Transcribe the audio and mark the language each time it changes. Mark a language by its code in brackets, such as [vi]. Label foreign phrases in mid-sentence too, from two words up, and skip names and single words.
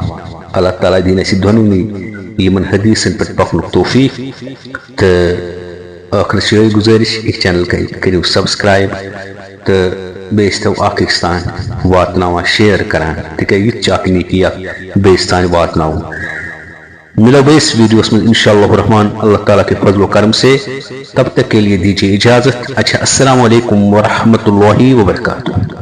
[ks] اللہ تعالیٰ دِیِن اَسہِ دۄنوٕنی یِمن حدیثن پٮ۪ٹھ پکنُک توفیق۔ تہٕ ٲخرس چھِ یِہوٚے گُزٲرِش یہِ چینل کٔرِو سبسکرایب تہٕ بیٚیہِ ٲسۍتو اکھ أکِس تام واتناوان شیر کران، تِکیٛازِ یہِ تہِ چھِ اکھ نیکی اکھ بیٚیِس تام واتناوُن۔ [ur] ملو بیس ویڈیوز میں [ar] انشاءاللہ الرحمن [ur] اللہ تعالیٰ کے فضل و کرم سے، تب تک کے لیے دیجیے اجازت۔ [ar] اچھا، السلام علیکم ورحمۃ اللہ وبرکاتہ۔